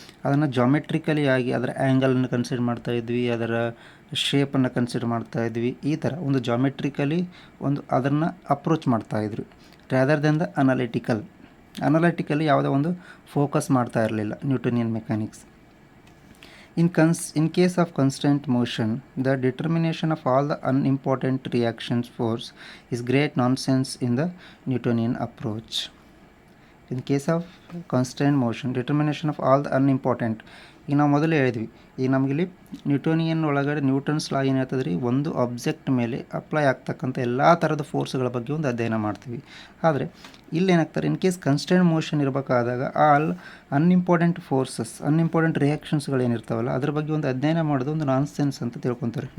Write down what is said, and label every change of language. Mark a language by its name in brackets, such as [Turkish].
[Kannada] ಅದನ್ನು ಜಾಮೆಟ್ರಿಕಲಿ ಆಗಿ ಅದರ ಆ್ಯಂಗಲನ್ನು ಕನ್ಸಿಡರ್ ಮಾಡ್ತಾಯಿದ್ವಿ, ಅದರ ಶೇಪನ್ನು ಕನ್ಸಿಡರ್ ಮಾಡ್ತಾಯಿದ್ವಿ. ಈ ಥರ ಒಂದು ಜಾಮೆಟ್ರಿಕಲಿ ಅದನ್ನು ಅಪ್ರೋಚ್ ಮಾಡ್ತಾಯಿದ್ರು, ರ್ಯಾದರ್ ದೆನ್ ದ ಅನಲಿಟಿಕಲಿ ಯಾವುದೇ ಒಂದು ಫೋಕಸ್ ಮಾಡ್ತಾ ಇರಲಿಲ್ಲ Newtonian mechanics. [English] In case of constant motion, the determination of all the unimportant reactions force is great nonsense in the Newtonian approach. In case of constant motion, determination of all the unimportant, [Kannada] ಈಗ ನಾವು ಮೊದಲೇ ಹೇಳಿದ್ವಿ, ಈಗ ನಮಗಿಲ್ಲಿ Newtonian ಒಳಗಡೆ Newton's ಲಾ ಏನು ಹೇಳ್ತದೆ ರೀ, ಒಂದು ಆಬ್ಜೆಕ್ಟ್ ಮೇಲೆ ಅಪ್ಲೈ ಆಗ್ತಕ್ಕಂಥ ಎಲ್ಲ ಥರದ ಫೋರ್ಸ್ಗಳ ಬಗ್ಗೆ ಒಂದು ಅಧ್ಯಯನ ಮಾಡ್ತೀವಿ. ಆದರೆ ಇಲ್ಲಿ ಏನಾಗ್ತಾರೆ, in case constant motion ಇರಬೇಕಾದಾಗ all unimportant forces, unimportant ರಿಯಾಕ್ಷನ್ಸ್ಗಳೇನಿರ್ತಾವಲ್ಲ ಅದ್ರ ಬಗ್ಗೆ ಒಂದು ಅಧ್ಯಯನ ಮಾಡೋದು ಒಂದು ನಾನ್ ಸೆನ್ಸ್ ಅಂತ ತಿಳ್ಕೊತಾರೆ.